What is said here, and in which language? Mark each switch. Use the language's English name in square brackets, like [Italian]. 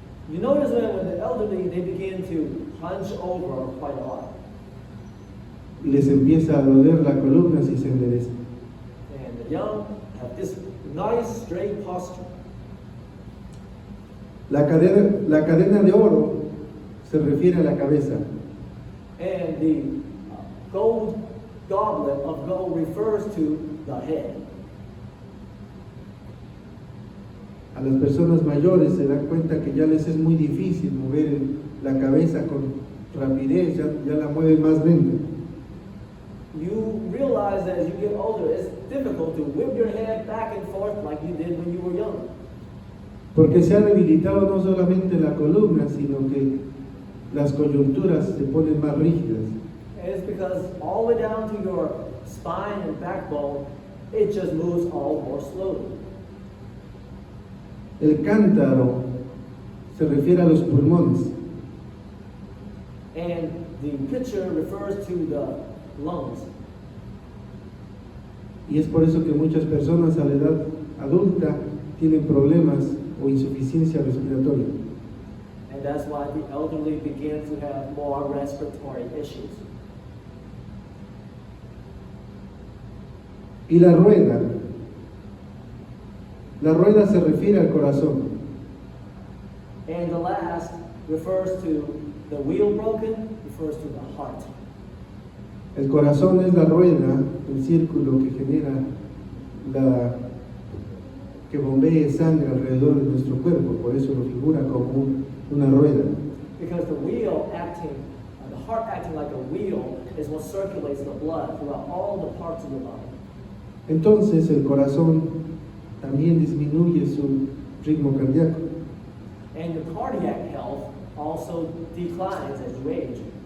[English] You notice when the elderly, they begin to hunch over quite a lot. [Spanish] Y les empieza a doler la columna si se endereza. [English] And the young have this nice straight posture. [Spanish] La cadena de oro se refiere a la cabeza. [English] And the gold goblet of gold refers to the head. [Spanish] A las personas mayores se dan cuenta que ya les es muy difícil mover la cabeza con rapidez, ya la mueven más lento. [English] You realize that as you get older, it's difficult to whip your head back and forth like you did when you were young. [Spanish] Porque se ha debilitado no solamente la columna, sino que las coyunturas se ponen más rígidas. [English] And it's because all the way down to your spine and backbone, it just moves all more slowly. [Spanish] El cántaro se refiere a los pulmones. [English] And the picture refers to the lungs. [Spanish] Y es por eso que muchas personas a la edad adulta tienen problemas o insuficiencia respiratoria. [English] And that's why the elderly begin to have more respiratory issues. [Spanish] Y la rueda se refiere al corazón. [English] And the last refers to the wheel broken, refers to the heart. [Spanish] El corazón es la rueda, el círculo que genera que bombee sangre alrededor de nuestro cuerpo, por eso lo figura como una rueda. [English] Because the wheel acting, the heart acting like a wheel is what circulates the blood throughout all the parts of your body. [Spanish] Entonces el corazón también disminuye su ritmo cardíaco. [English] And your cardiac health also declines as you age.